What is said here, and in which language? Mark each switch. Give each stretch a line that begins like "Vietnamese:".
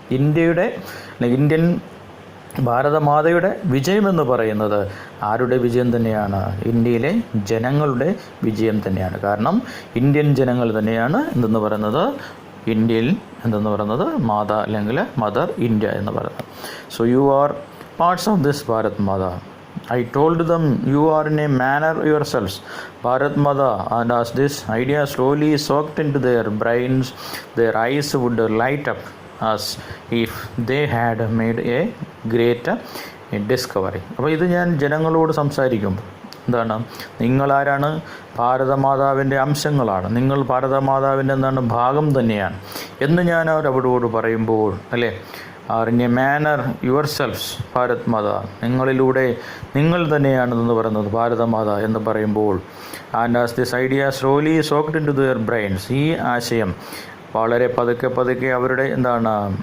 Malayalam: ഇന്ത്യയുടെ അല്ലെങ്കിൽ ഇന്ത്യൻ ഭാരതമാതയുടെ വിജയമെന്ന് പറയുന്നത് ആരുടെ വിജയം തന്നെയാണ്? ഇന്ത്യയിലെ ജനങ്ങളുടെ വിജയം തന്നെയാണ്. കാരണം ഇന്ത്യൻ ജനങ്ങൾ തന്നെയാണ് എന്തെന്ന് പറയുന്നത്? ഇന്ത്യയിൽ എന്തെന്ന് പറയുന്നത്? മാത അല്ലെങ്കിൽ മദർ ഇന്ത്യ എന്ന് പറയുന്നത്.
English: So you are parts of this Bharat Mata. I told them you are in a manner yourselves Bharat Mata, and as this idea slowly soaked into their brains, their eyes would light up as if they had made a great discovery.
Malayalam: അപ്പോൾ ഇത് ഞാൻ ജനങ്ങളോട് സംസാരിക്കുമ്പോൾ എന്താണ്? നിങ്ങളാരാണ്? ഭാരതമാതാവിൻ്റെ അംശങ്ങളാണ്, നിങ്ങൾ ഭാരതമാതാവിൻ്റെ എന്താണ്? ഭാഗം തന്നെയാണ് എന്ന് ഞാൻ അവരോട് പറയുമ്പോൾ, അല്ലേ,
English: are in a manner yourselves Bharat Mata,
Malayalam: നിങ്ങളിലൂടെ നിങ്ങൾ തന്നെയാണെന്ന് പറയുന്നത് ഭാരതമാത എന്ന് പറയുമ്പോൾ,
English: and as this idea slowly soaked into their brains,
Malayalam: ഈ ആശയം വളരെ പതുക്കെ അവരുടെ എന്താണ്?